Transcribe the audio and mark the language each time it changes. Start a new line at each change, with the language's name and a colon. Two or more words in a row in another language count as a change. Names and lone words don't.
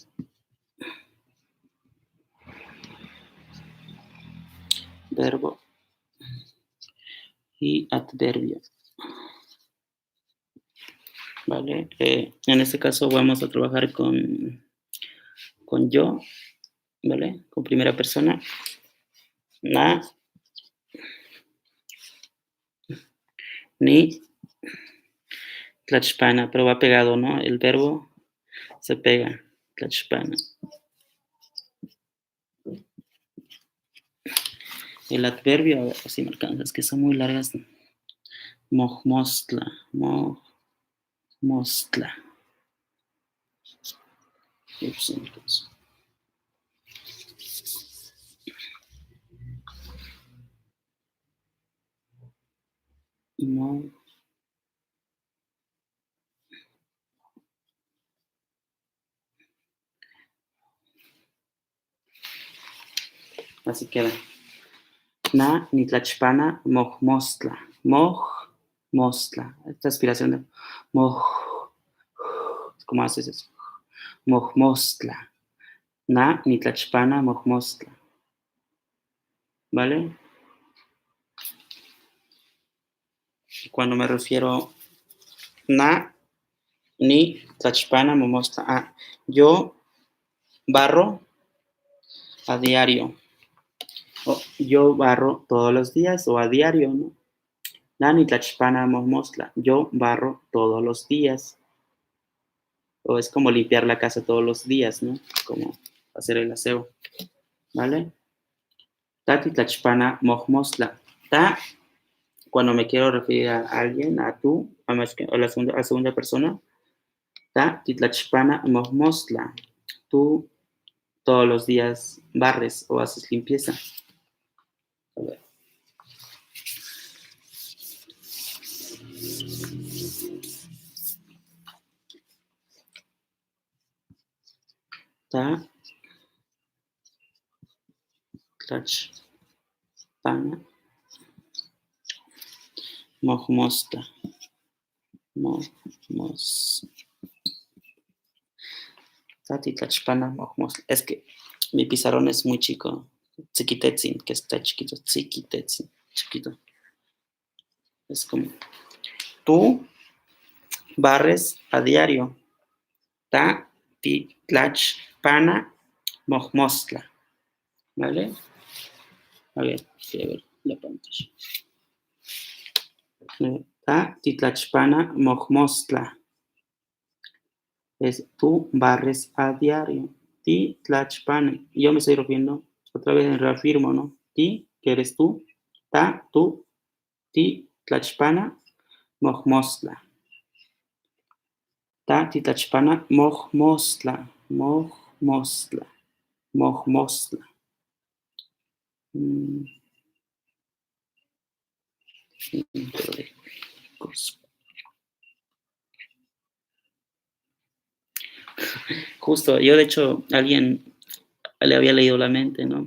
Spanish: Verbo. Y adverbio. ¿Vale? En este caso vamos a trabajar con yo, ¿vale? Con primera persona.
Nahuatl languages: Na. Ni. Tlachpana,
Spanish: pero va pegado, ¿no? El verbo se pega. Tlachpana. El adverbio, a ver si me alcanzas, que son muy largas.
Nahuatl languages: Mojmostla. Mojmostla.
Spanish: No. Así queda.
Nahuatl languages: Na nitlachpana mojmostla. Mojmostla.
Spanish: Esta aspiración de moj. ¿Cómo haces eso?
Nahuatl languages: Mojmostla. Na nitlachpana mojmostla.
Spanish: ¿Vale? Cuando me refiero
Nahuatl languages: na ni tlachpana mojmostla.
Spanish: Yo barro a diario. Yo barro todos los días o a diario, ¿no?
Nahuatl languages: Nani tlachpana mojmostla.
Spanish: Yo barro todos los días. O es como limpiar la casa todos los días, ¿no? Como hacer el aseo, ¿vale?
Nahuatl languages: Tati tlachpana mojmostla. Ta,
Spanish: cuando me quiero referir a alguien, a tú, a la segunda persona.
Nahuatl languages: Ta titlachpana mojmostla.
Spanish: Tú todos los días barres o haces limpieza. A ver.
Nahuatl languages: Ta tlachpana mojmostla. Tati tlachpana mojmostla.
Spanish: Es que mi pizarrón es muy chico. Tziquitetzin, que está chiquito. Tziquitetzin, chiquito. Es como tú barres a diario.
Nahuatl languages: Ta, ti, tlach, pana, mojmostla.
Spanish: ¿Vale? A ver, sí, a ver la pantalla.
Nahuatl languages: Ta, ti, tlach, pana, mojmostla.
Spanish: Es tú barres a diario.
Nahuatl languages: Ti, tlach, pana.
Spanish: Yo me estoy refiriendo, otra vez reafirmo, ¿no? Ti, que eres tú. Ta, tú.
Nahuatl languages: Ti, tlach, pana, mojmostla. Ta, ti, tlach, pana, mojmostla. Mojmostla. Mojmostla.
Spanish: Justo, yo de hecho, alguien le había leído la mente, ¿no?